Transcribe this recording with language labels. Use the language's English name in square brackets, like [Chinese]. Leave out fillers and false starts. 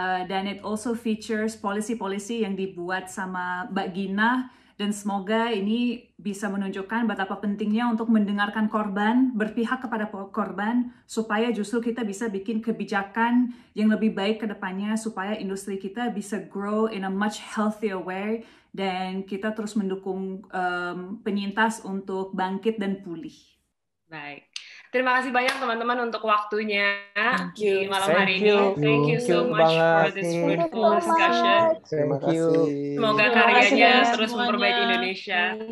[Indonesian] Dan [English] it also features [Indonesian] polisi-polisi yang dibuat sama Mbak Gina, dan semoga ini bisa menunjukkan betapa pentingnya untuk mendengarkan korban, berpihak kepada korban, supaya justru kita bisa bikin kebijakan yang lebih baik ke depannya, supaya industri kita bisa [English] grow in a much healthier way, [Indonesian] dan kita terus mendukung penyintas untuk bangkit dan pulih. Baik. Terima kasih banyak teman-teman untuk waktunya di malam hari ini. [English] Thank you so much for this fruitful discussion. [Indonesian] Terima kasih. Semoga karyanya terus memperbaiki Indonesia.